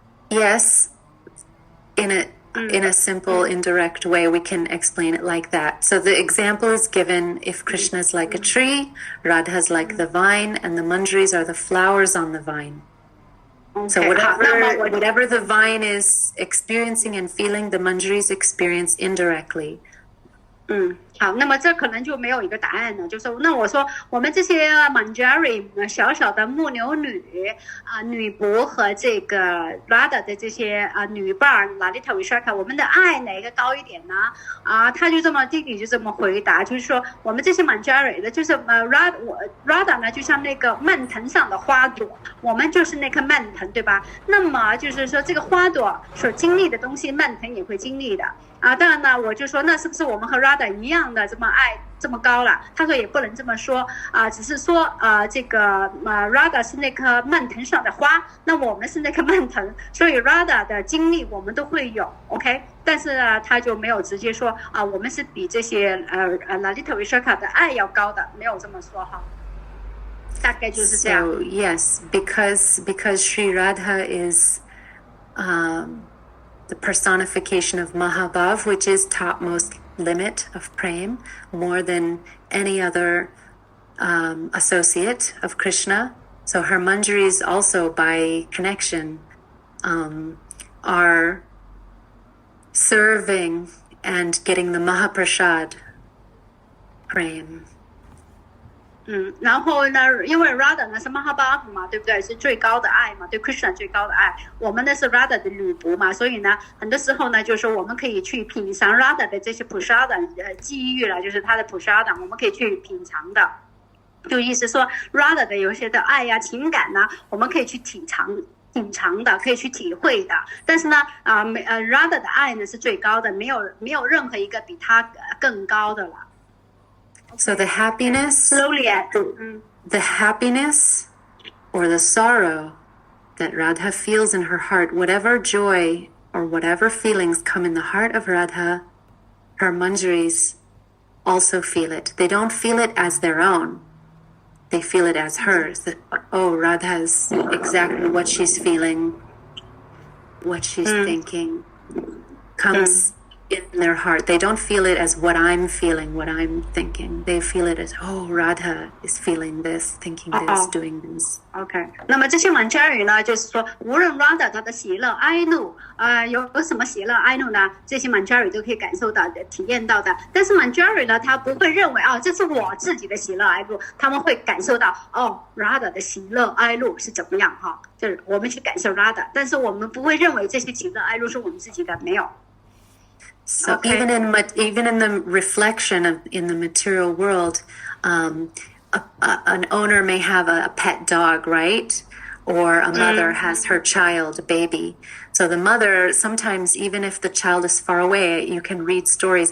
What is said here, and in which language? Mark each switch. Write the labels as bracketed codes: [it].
[en] Yes, in a simple, indirect way, we can explain it like that. So the example is given if Krishna is like a tree, Radha is like the vine, and the Manjaris are the flowers on the vine. Okay. So whatever the vine is experiencing and feeling, the Manjaris experience indirectly. [zh] 好，那么这可能就没有一个答案了，就是那我说我们这些 Manjari 小小的牧牛女女仆和这个 Radha 的这些女伴 Lalita Vishaka， 我们的爱哪个高一点呢？他就这么弟弟就这么回答，就是说我们这些 Manjari 的，就是Radha 呢就像那个蔓藤上的花朵，我们就是那棵蔓藤，对吧？那么就是说这个花朵所经历的东西，蔓藤也会经历的。当然呢，我就说那是不是我们和 Radha 一样的这么爱这么高了？他说也不能这么说只是说这个Radha 是那棵蔓藤上的花，那我们是那棵蔓藤，所以 Radha 的经历我们都会有 ，OK？但是呢，他就没有直接说我们是比这些Lalita Vishaka 的爱要高的，没有这么说哈。大概就是这样。 [en] So yes, because Sri Radha is the personification of Mahabhav, which is topmost limit of prem, more than any other associate of Krishna. So her manjaris also by connection are serving and getting the Mahaprasad prem. [zh] 然后呢，因为 Radha 呢是 Mahabhav 嘛，对不对？是最高的爱嘛，对 Krishna 最高的爱。我们呢是 Radha 的女仆嘛，所以呢，很多时候呢，就是说我们可以去品尝 Radha 的这些 prasada 机遇了，就是她的 prasada， 我们可以去品尝的。就意思说 Radha 的有些的爱呀、情感呢，我们可以去品尝的，可以去体会的。但是呢，Radha 的爱呢是最高的，没有任何一个比她更高的了。 [en] So the happiness, the happiness or the sorrow that Radha feels in her heart, whatever joy or whatever feelings come in the heart of Radha, her manjaris also feel it. They don't feel it as their own. They feel it as hers. Oh, Radha is exactly what she's feeling, what she's thinking comes in their heart. They don't feel it as what I'm feeling, what I'm thinking. They feel it as, oh, Radha is feeling this, thinking this, doing this. [zh] OK， 那么这些 Manjari 呢，就是说，无论 Radha 她的喜乐哀怒，有什么喜乐哀怒呢？这些 Manjari 都可以感受到的、体验到的。但是 Manjari 呢，他不会认为这是我自己的喜乐哀怒，他们会感受到Radha 的喜乐哀怒是怎么样哈？就是我们去感受 Radha， 但是我们不会认为这些喜乐哀怒是我们自己的，没有。 [en] So even in the reflection in the material world, an owner may have a pet dog, right? Or a mother has her child, a baby. So the mother, sometimes even if the child is far away, you can read stories.